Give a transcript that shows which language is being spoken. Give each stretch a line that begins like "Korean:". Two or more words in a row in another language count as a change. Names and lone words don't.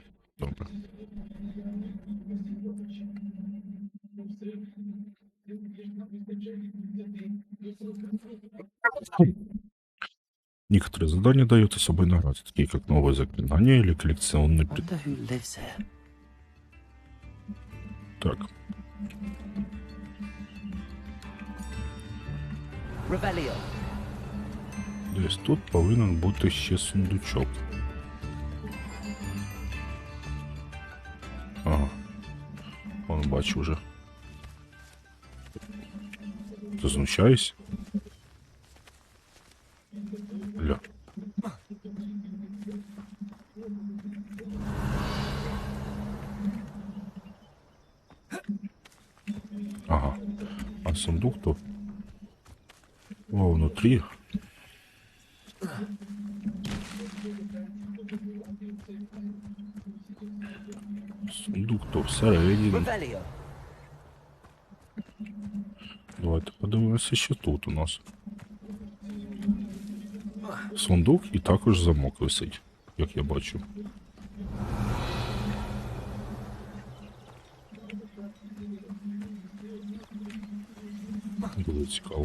Ukrainian: Добре.
Russian: Некоторые задания дают особой награды, такие как новое заклинание или коллекционный предмет.
Ukrainian: Так. Десь тут повинен бути ще сундучок. Ага. Вон бачу вже. Ти знущаєшся? Ля. Ага.
Russian: А сундук то? О, внутри.
Ukrainian: Сундук то всередині. Давайте подивимося, що тут у нас. Сундук і також замок висить, як я бачу. Буде цікаво.